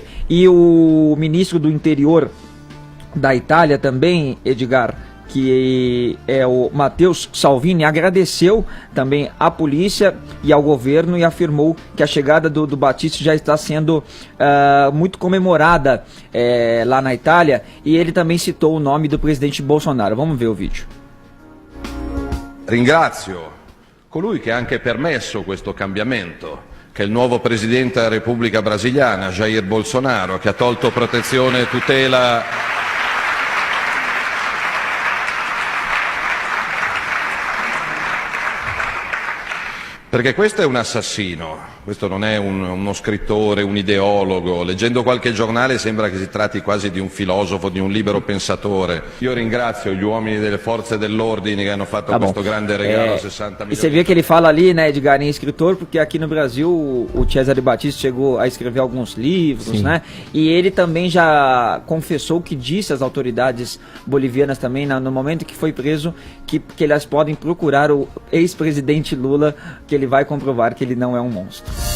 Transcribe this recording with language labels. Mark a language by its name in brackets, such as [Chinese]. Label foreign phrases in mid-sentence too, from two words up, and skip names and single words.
[Portuguese] E o ministro do Interior da Itália também, Edgar, que é o Matteo Salvini, agradeceu também à polícia e ao governo e afirmou que a chegada do Battisti já está sendo muito comemorada lá na Itália, e ele também citou o nome do presidente Bolsonaro. Vamos ver o vídeo. [Italian] Ringrazio colui che ha anche permesso questo cambiamento, che è il nuovo presidente della Repubblica Brasiliana, Jair Bolsonaro, che ha tolto protezione e tutela perché questo è un assassino questo non è uno scrittore, un ideologo, leggendo qualche giornale sembra che si tratti quasi di un filosofo, di un libero pensatore. Io ringrazio gli uomini delle forze dell'ordine che hanno fatto questo grande regalo a 60 [Portuguese] E você vê que ele fala ali, né, Edgar, em escritor, porque aqui no Brasil o Cesare Battisti chegou a escrever alguns livros, né, e ele também já confessou que disse às autoridades bolivianas também, no momento que foi preso, que elas podem procurar o ex-presidente Lula, que ele vai comprovar que ele não é um monstro.